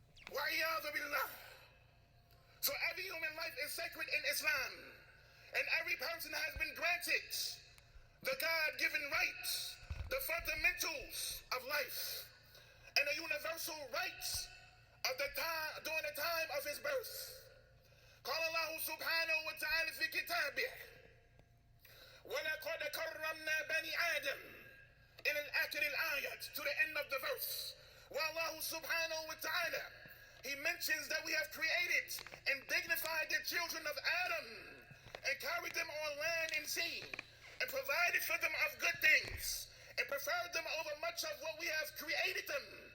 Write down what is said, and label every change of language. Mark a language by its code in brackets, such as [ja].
[en] Wa'iyadhu billah. So every human life is sacred in Islam. And every person has been granted the God-given rights, the fundamentals of life, and the universal rights of during the time of his birth. [ar] قال الله سبحانه وتعالى في كتابه وَلَقَدْ كَرَّمْنَا بَنِي آدَمَ إلى الآخر الآيات, [en] to the end of the verse. Where Allah subhanahu wa ta'ala, he mentions that we have created and dignified the children of Adam and carried them on land and sea and provided for them of good things and preferred them over much of what we have created them.